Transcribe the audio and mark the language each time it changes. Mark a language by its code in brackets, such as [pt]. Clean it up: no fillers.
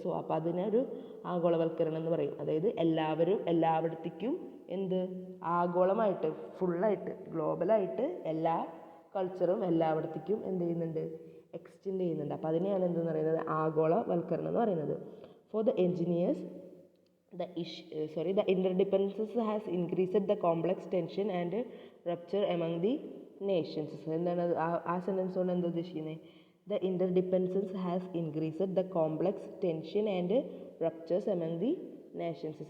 [ml] So അപ്പോൾ അതിനൊരു ആഗോളവൽക്കരണം എന്ന് പറയും. അതായത് എല്ലായിടത്തേക്കും ആഗോളമായിട്ട് ഫുള്ളായിട്ട് ഗ്ലോബലായിട്ട് എല്ലാ കൾച്ചറും എല്ലായിടത്തേക്കും ചെയ്യുന്നുണ്ട്, എക്സ്റ്റെൻഡ് ചെയ്യുന്നുണ്ട്. അപ്പോൾ അതിനെയാണ് എന്തെന്ന് പറയുന്നത്, ആഗോളവൽക്കരണം എന്ന് പറയുന്നത്. [en] For the engineers the interdependencies has increased the complex tension and rupture among the nations. [ml] എന്താണ് ആ സെൻറ്റൻസ് കൊണ്ട് എന്താ ഉദ്ദേശിക്കുന്നത്? [en] The interdependence has increased the complex tension and ruptures among the nations.